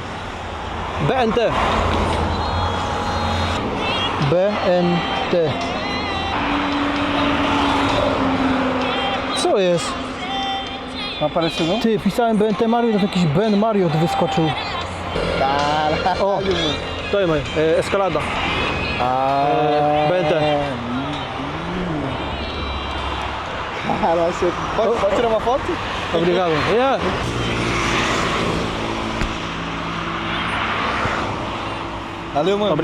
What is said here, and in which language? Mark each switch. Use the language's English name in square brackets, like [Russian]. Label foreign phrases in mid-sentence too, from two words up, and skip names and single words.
[Polish] BNT. BNT. Co jest? [Portuguese] Apareceu? [Polish] Ty, pisałem BNT Mario, to jakiś Ben Mario wyskoczył. O, to jest eskalada. BNT. [Portuguese] Pode tirar uma foto? Obrigado. Yeah. Valeu, mano.